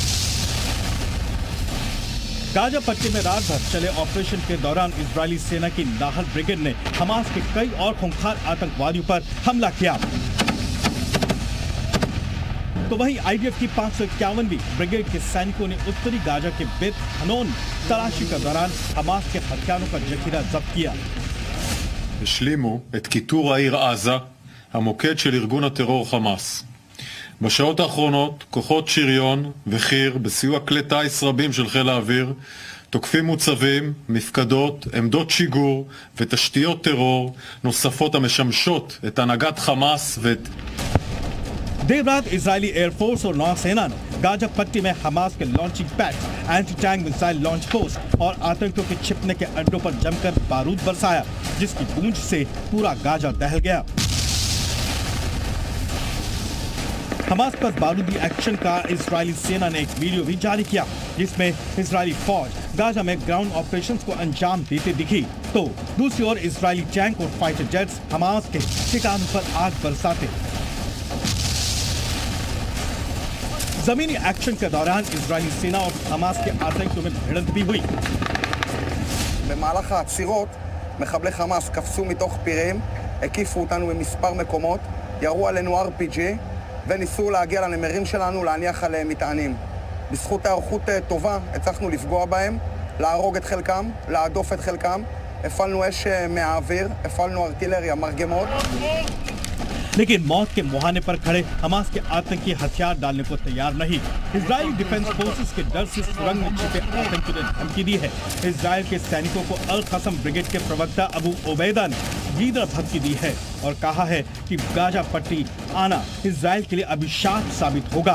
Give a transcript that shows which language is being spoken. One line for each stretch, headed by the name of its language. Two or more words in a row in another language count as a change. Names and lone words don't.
Hindi: गाजा पट्टी में रात भर चले ऑपरेशन के दौरान इजरायली सेना की नाहल ब्रिगेड ने हमास के कई और खूंखार आतंकवादियों पर हमला किया। तो वहीं आईडीएफ की 551वीं ब्रिगेड के सैनिकों ने उत्तरी गाजा के बेत हनोन तलाशी के दौरान हमास के हथियारों का जखीरा जब्त किया।
Hebrew: השלימו את כיתור העיר עזה, המוקד של ארגון הטרור חמאס. בשעות האחרונות כוחות שריון וחי"ר בסיוע כלי טיס רבים של חיל האוויר תוקפים מוצבים, מפקדות, עמדות שיגור ותשתיות טרור נוספות המשמשות את הנהגת חמאס ואת
Hindi: देर रात इजरायली एयरफोर्स और नौसेना ने गाजा पट्टी में हमास के
English: launching pad, anti tank missile launch post
Hindi: और आतंकियों के छिपने के अड्डों पर जमकर बारूद बरसाया, जिसकी गूंज से पूरा गाजा दहल गया। हमास पर बारूदी एक्शन का इजरायली सेना ने एक वीडियो भी जारी किया, जिसमें इजरायली फौज गाजा में
English: ground operations
Hindi: को अंजाम देते दिखी, तो दूसरी ओर इजरायली टैंक और
English: fighter jets
Hindi: हमास के ठिकानों पर आग बरसाते। जमीनी एक्शन के दौरान इजरायली सेना और हमास के आतंकियों में भिड़ंत भी हुई।
Hebrew: במהלך העצירות, מחבלי חמאס קפצו מתוך פירים, הקיפו אותנו במספר מקומות, ירו עלינו RPG וניסו להגיע לנמרים שלנו, להניח עליהם מטענים. בזכות היערכות טובה, הצלחנו לפגוע בהם, להרוג את חלקם, להדוף את חלקם, הפעלנו אש מהאוויר, הפעלנו ארטילריה, מרגמות.
Hindi: लेकिन मौत के मुहाने पर खड़े हमास के आतंकी हथियार डालने को तैयार नहीं। इजरायली डिफेंस फोर्सेस के डर से सुरंग में छिपे आतंकियों ने धमकी दी है। इजराइल के सैनिकों को अल कसम ब्रिगेड के प्रवक्ता अबू ओबैदा ने लीडर धमकी दी है और कहा है कि गाजा पट्टी आना इजराइल के लिए अभिशाप साबित होगा।